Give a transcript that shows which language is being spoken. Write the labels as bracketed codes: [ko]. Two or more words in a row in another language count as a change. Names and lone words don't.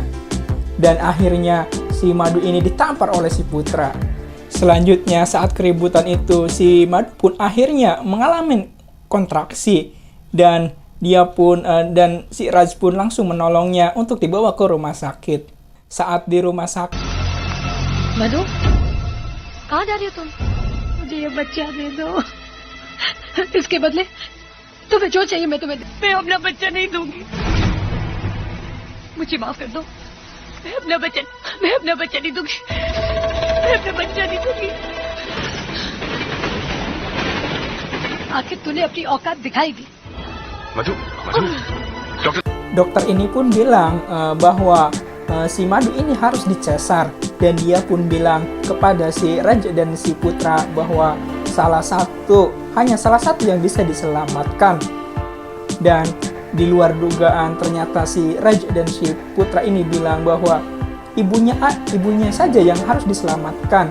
[id] Dan akhirnya si Madu ini ditampar oleh si putra. Selanjutnya saat keributan itu, si Madu pun akhirnya mengalami kontraksi dan dan si Raj pun langsung menolongnya untuk dibawa ke rumah sakit. Saat di rumah sakit, [hi] मधु कहाँ जा रही हो तुम? मुझे ये बच्चा दे दो, इसके बदले तुम्हें जो चाहिए मैं अपना बच्चा नहीं दूंगी। मुझे माफ कर दो, मैं अपना बच्चा नहीं दूंगी, मैं अपना बच्चा नहीं दूंगी। आखिर तूने अपनी औकात दिखाई दी। मधु, [id] dokter ini pun bilang bahwa si Madu ini harus dicesar, dan dia pun bilang kepada si Raj dan si putra bahwa hanya salah satu yang bisa diselamatkan. Dan di luar dugaan ternyata si Raj dan si putra ini bilang bahwa ibunya saja yang harus diselamatkan.